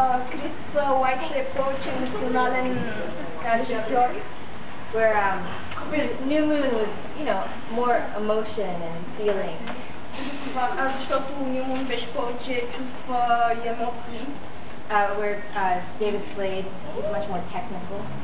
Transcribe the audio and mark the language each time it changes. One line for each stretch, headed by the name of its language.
Bulgarian: Chris White е повече емоционален режисьор.
English: Where New Moon was, more emotion and feeling.
Bulgarian: Защото New Moon беше повече чувства и емоции.
English: Where David Slade is much more technical.